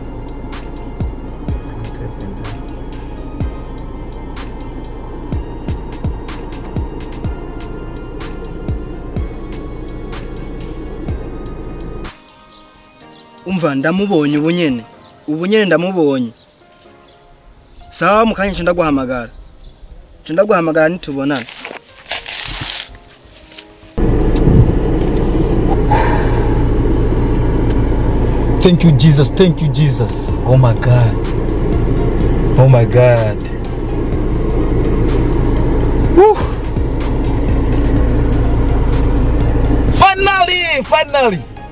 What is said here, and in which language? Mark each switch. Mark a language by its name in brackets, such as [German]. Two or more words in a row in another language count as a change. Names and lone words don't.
[Rundi] Umva ndamubonye ubunyene ndamubonye. Sawa mukanye ndaguhamagara nitubonana. [English] Thank you, Jesus. Thank you, Jesus. Oh my God. Oh my God. Woo. Finally.